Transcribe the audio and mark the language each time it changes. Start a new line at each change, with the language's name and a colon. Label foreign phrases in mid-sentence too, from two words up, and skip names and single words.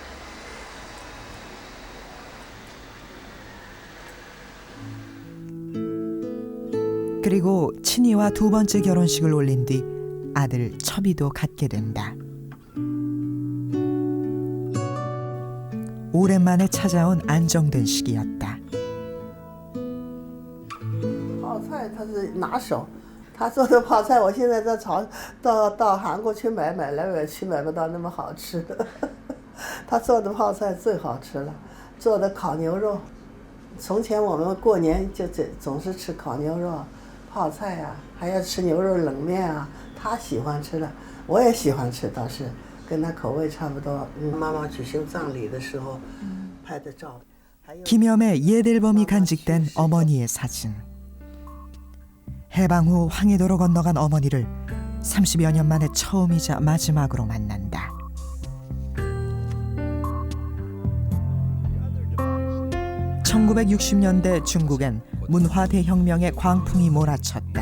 Korean: 그리고 친이와 두 번째 결혼식을 올린 뒤 아들 첩이도 갖게 된다. 오랜만에 찾아온 안정된 시기였다.
Chinese: 泡菜他是拿手，他做的泡菜，我现在在到韩国去买来买去买不到那么好吃的。他做的泡菜最好吃了，做的烤牛肉。从前我们过年就总是吃烤牛肉、泡菜啊，还要吃牛肉冷面啊。他喜欢吃的，我也喜欢吃，倒是跟他口味差不多。妈妈举行葬礼的时候拍的照。
Korean: 김염의 옛 앨범이 간직된 어머니의 사진. 해방 후 황해도로 건너간 어머니를 30여 년 만에 처음이자 마지막으로 만난다. (1960년대) 중국엔 문화대혁명의 광풍이 몰아쳤다.